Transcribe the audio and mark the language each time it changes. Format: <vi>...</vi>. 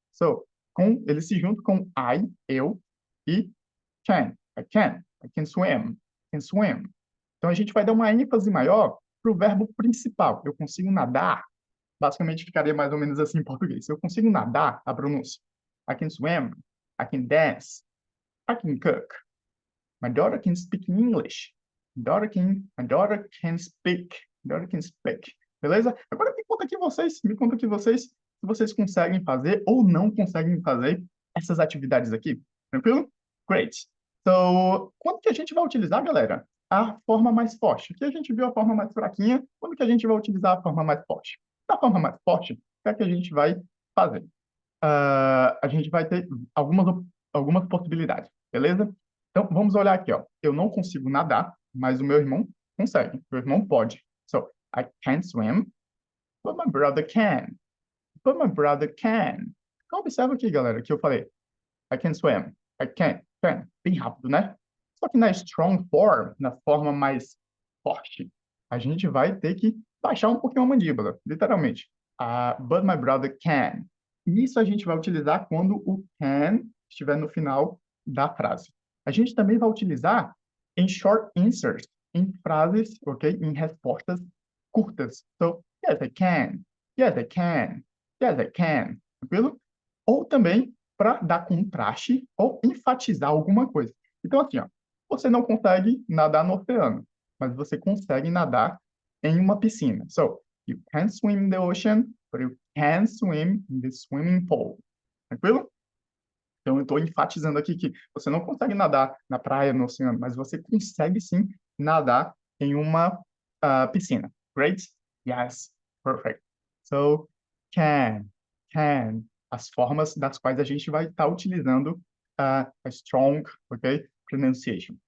<pt>So, ele se junta com eu e can.</pt> <en>I can swim. Can swim.</en> <pt>Então, a gente vai dar uma ênfase maior para o verbo principal. Eu consigo nadar. Basicamente, ficaria mais ou menos assim em português. Eu consigo nadar, a pronúncia.</pt> <en>I can swim. I can dance. I can cook. My daughter can speak English. My daughter can speak. My daughter can speak.</en> <pt>Beleza? Agora me conta aqui vocês, se vocês conseguem fazer ou não conseguem fazer essas atividades aqui. Tranquilo? Great. So, quando que a gente vai utilizar, galera? A forma mais forte. Aqui a gente viu a forma mais fraquinha. Quando que a gente vai utilizar a forma mais forte? Da forma mais forte, o que é que a gente vai fazer? A gente vai ter algumas possibilidades, beleza? Então, vamos olhar aqui, ó. Eu não consigo nadar, mas o meu irmão consegue. Meu irmão pode.</pt> <en>So, I can't swim, but my brother can. But my brother can.</en> <pt>Então, observa aqui, galera, que eu falei.</pt> <en>I can swim.</en> <pt>Can. Bem rápido, né? Só que na strong form, na forma mais forte, a gente vai ter que baixar um pouquinho a mandíbula, literalmente.</pt> <en>But my brother can.</en> <pt>Isso a gente vai utilizar quando o can estiver no final da frase. A gente também vai utilizar em short answers, em frases, ok? Em respostas curtas.</pt> <en>So, yes, I can.</en> <pt>Yes, I can. Yes, I can. Tranquilo? Ou também para dar contraste ou enfatizar alguma coisa. Então, assim, ó, você não consegue nadar no oceano, mas você consegue nadar em uma piscina.</pt> <en>So, you can't swim in the ocean, but you can swim in the swimming pool.</en> <pt>Tranquilo? Então, eu estou enfatizando aqui que você não consegue nadar na praia, no oceano, mas você consegue sim nadar em uma piscina.</pt> <en>Great? Yes. Perfect. So, can.</en> <pt>As formas das quais a gente vai estar utilizando a strong, ok? Pronunciation.</pt>